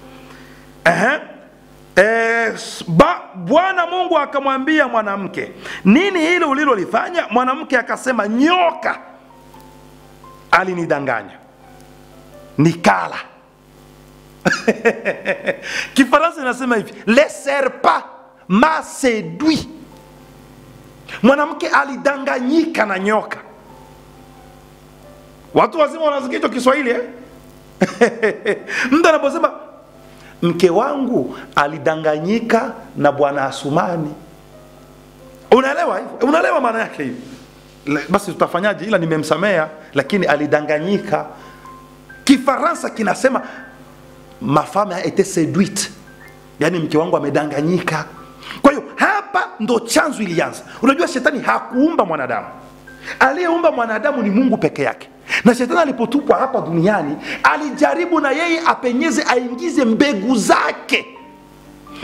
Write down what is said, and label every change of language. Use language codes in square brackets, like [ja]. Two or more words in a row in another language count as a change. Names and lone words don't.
[sw] Bwana Mungu akamwambia mwanamke, nini hilo ulilolifanya? Mwanamke akasema, nyoka alinidanganya nikala. Kifaransa inasema hivi, [fr] le serpent m'a séduit. [sw] Mwanamke alidanganyika na nyoka. Watu wazima wanasikia hicho Kiswahili Mtu anaposema mke wangu alidanganyika na bwana Asumani. Unaelewa hivyo? Unaelewa maana yake hivi? Basi tutafanyaje? Ila nimemsamea, lakini alidanganyika. Kifaransa kinasema [fr] ma femme a été séduite. [sw] Yani mke wangu amedanganyika. Kwa hiyo hapa ndo chanzo ilianza. Unajua shetani hakuumba mwanadamu. Aliyeumba mwanadamu ni Mungu peke yake. Na shetani alipotupwa hapa duniani, alijaribu na yeye apenyeze, aingize mbegu zake.